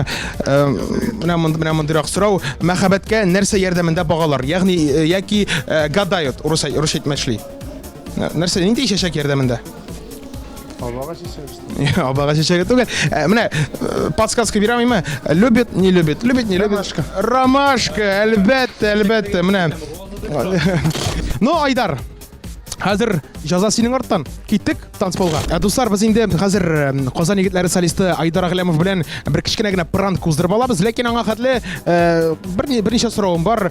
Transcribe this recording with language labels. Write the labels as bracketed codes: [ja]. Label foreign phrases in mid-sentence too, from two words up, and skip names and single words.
[tt] Менә мондыйрак сорау, мәхәббәткә нәрсә ярдәмендә багалар? Ягъни яки гадают, урыс әйтмәшли. Нәрсә нинди чәчәк ярдәмендә? Абага чәчәге түгел. Менә подсказка бирәм, име? [ru] Любит, не любит. [tt] Ромашка, әлбәттә, менә. Ну, Айдар. Хәзер җаза синең арттан. Киттек танцполга. Дуслар, без инде хәзер Казан егетләре солисты Айдар Аглямов белән бер кичкенә генә пранк уздырып алабыз, ләкин аңа хәтле берничә соравым бар.